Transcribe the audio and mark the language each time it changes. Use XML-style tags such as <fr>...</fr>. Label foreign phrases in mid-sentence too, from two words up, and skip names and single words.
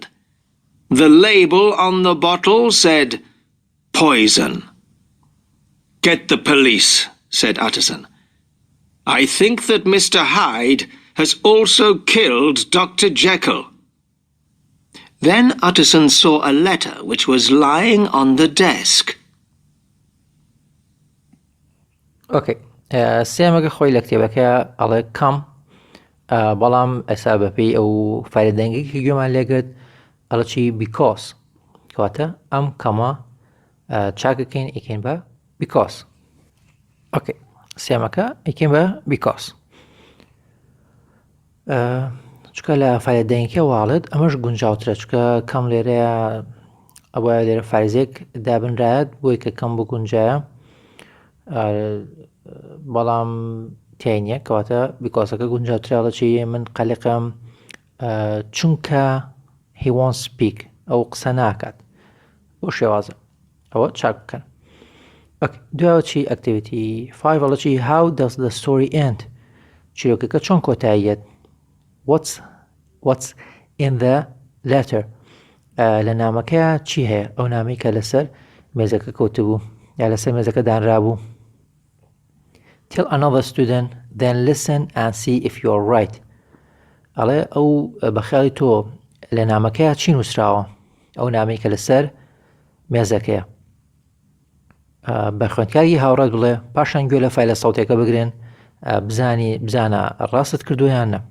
<en>The label on the bottle said, "Poison." "Get the police," said Utterson. "I think that Mr. Hyde has also killed Dr. Jekyll." Then Utterson saw a letter which was lying on the desk.</en> <ckb>ئۆکەی سێمەگە خۆی لە کتێبەکە ئەڵێ کەم، بەڵام ئێستا بەپێی ئەو فایلەدەنگێکی گوێمان لێگرت ئەڵە چی بیکۆس، کەواتە ئەم کەمە چاکەکەین ئیکەین بە بیکۆس. ئۆکەی سێمەکە ئیکەین بە بیکۆس، چکە لە فایلەدەنگێکە واڵێت ئەمەش گونجاوترە، چکە کەم لێرەیە ئەوە لێرە فارزێک دابنرایەت بۆی کە کەم بگونجایە، بەڵام تێنیە، کەواتە بیکۆسەکە گونجاوترە. چی من قەلقم چونکە</ckb> <en>he won't speak،</en> <ckb>ئەو قسە ناکات، بۆ شێوازە ئەوە چاک بکەن. دوایەوە چی ئەکتیڤیتی 5 ئەڵە چی</ckb> <en>how does the story end،</en> <ckb>چیرۆکەکە چۆن کۆتاییەت.</ckb> <en>what's in the letter،</en> <ckb>لە نامەکە چی هەیە، ئەو نامەی کە لەسەر مێزەکە کەوتبوو یا لەسەر مێزەکە دانرابوو.</ckb> <en>tell another student then listen and see if you're right.</en> <ckb>ئەڵێ ئەو بەخیاڵی تۆ لە نامەکەیە چی نووسراوە، ئەو نامەی کە لەسەر مێزەکەیە. بە خوێندکاری هاوڕات بڵێ پاشان گوێ لە فایلە سەوتێکە بگرن بزانە ڕاستت کردویان نە.</ckb>